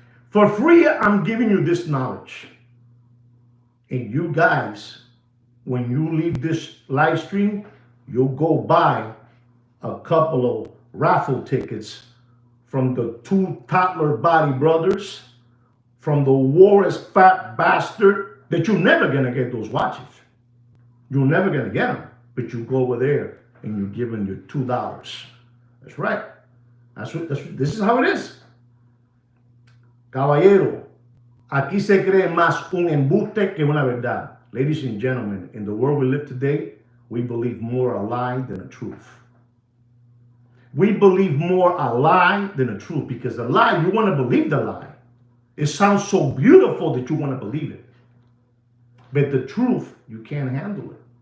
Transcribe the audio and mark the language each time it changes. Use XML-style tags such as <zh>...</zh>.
<en>For free, I'm giving you this knowledge. And you guys, when you leave this live stream, you'll go buy a couple of raffle tickets from the two toddler body brothers, from the Warris fat bastard, that you're never gonna get those watches. You're never gonna get them, but you go over there and you're giving your $2. That's right. This is how it is.</en> <es>Caballero, aquí se cree más un embuste que una verdad.</es> <en>Ladies and gentlemen, in the world we live today, we believe more a lie than a truth. We believe more a lie than a truth because the lie, you want to believe the lie. It sounds so beautiful that you want to believe it. But the truth, you can't handle it.</en>